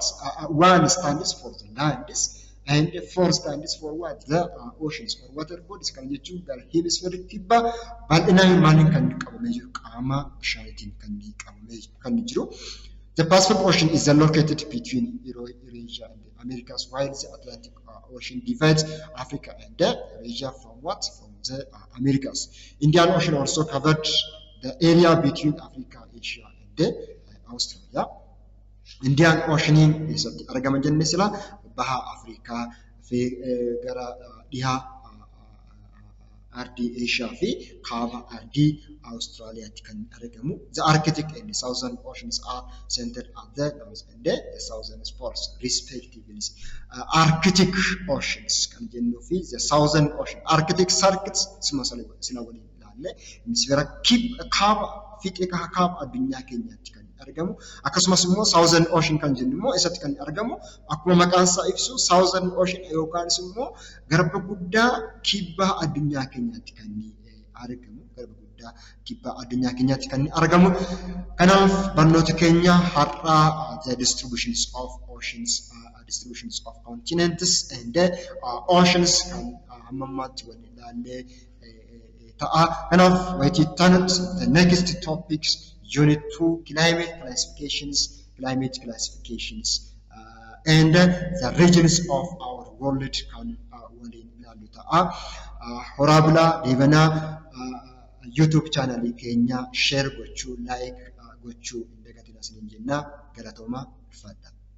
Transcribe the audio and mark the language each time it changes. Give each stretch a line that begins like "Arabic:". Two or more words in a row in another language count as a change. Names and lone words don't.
English: One stands for the lands and 4 stands for what? The oceans or water bodies
Oromo: kan jechuun gara hemisfeera kibbaa bal'inaan maaliin kan qabamee jiru qaama bishaaniitiin kan jiru.
English: The Pacific Ocean is located between Eurasia and the Americas, while the Atlantic Ocean divides Africa and Asia from what? From the Americas. Indian Ocean also covered the area between Africa, Asia and Australia.
Oromo: Indian Ocean keessatti argama jenne sila baha Afrikaa fi gara dhihaa ardii Asia fi kaaba ardii Australiyaatti kan argamu.
English: The Arctic and the Southern Oceans are centered at the north and the southern poles respectively.
Oromo: Arctic Oceans kan jennu fi the Southern Ocean. Arctic circuits sila waliin ilaalle hemisfeera kaaba fiixee kaaba addunyaa keenyaatti kan argamu. Akkasumas immoo Southern Ocean kan jennu immoo isatti kan argamu akkuma maqaan isaa ibsu Southern Ocean yookaan immoo garba guddaa kibba addunyaa keenyaatti kan argamu. Garba guddaa kibba addunyaa keenyaatti kan argamu. Kanaaf barnoota keenya har'aa
English: the distributions of oceans, distributions of continents and oceans
Oromo: kan ammammaatti wal ilaallee ta'a. Kanaaf wayitii tanatti
English: the next topics Unit 2 climate classifications, and the regions of our world
Oromo: kan waliin ilaallu ta'a. Horaa bulaa deebanaa YouTube channel keenya share gochuu, like gochuu hin dagatinaa isiniin jenna. Galatoomaa ulfaadhaa.